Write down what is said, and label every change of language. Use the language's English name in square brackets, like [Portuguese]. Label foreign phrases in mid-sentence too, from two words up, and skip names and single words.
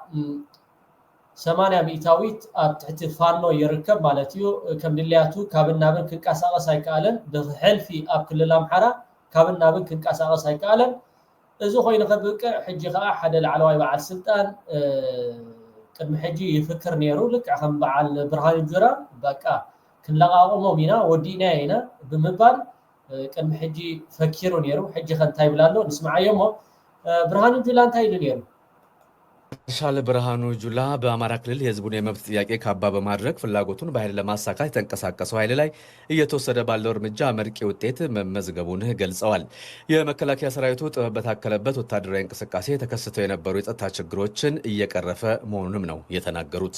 [Tigrinya] 80 ሚእታዊት ኣብ ትሕቲ ፋኖ ይርከብ ማለት እዩ ከም ድልያቱ ካብን ናብን ክንቀሳቀስ ኣይከኣለን ብሕልፊ ኣብ ክልል ኣምሓራ ካብን ናብን ክንቀሳቀስ ኣይከኣለን እዚ ኮይኑ ከብቅዕ ሕጂ ከዓ ሓደ ላዕለዋይ በዓል ስልጣን ቅድሚ ሕጂ ይፍክር ነይሩ ልክ ከም በዓል ብርሃኑ ጁራ በቃ ክንለቃቅሞም ኢና ወዲና ኢና ብምባል ቅድሚ ሕጂ ፈኪሩ ነይሩ ሕጂ ከንታይ ብላሎ ንስማዓዮሞ ብርሃኑ ጁላ እንታይ ይሉ ነይሩ [Amharic] ሻለ ብርሃኑ ጁላ በአማራ ክልል የህዝቡን የመብት ጥያቄ ካባ በማድረግ ፍላጎቱን በኃይል ለማሳካት የተንቀሳቀሰው ኃይል ላይ እየተወሰደ ባለው እርምጃ አመርቂ ውጤት መመዝገቡን ገልጸዋል። የመከላከያ ሰራዊቱ ጥበብ በታከለበት ወታደራዊ እንቅስቃሴ ተከስተው የነበሩ የጸጥታ ችግሮችን እየቀረፈ መሆኑንም ነው የተናገሩት።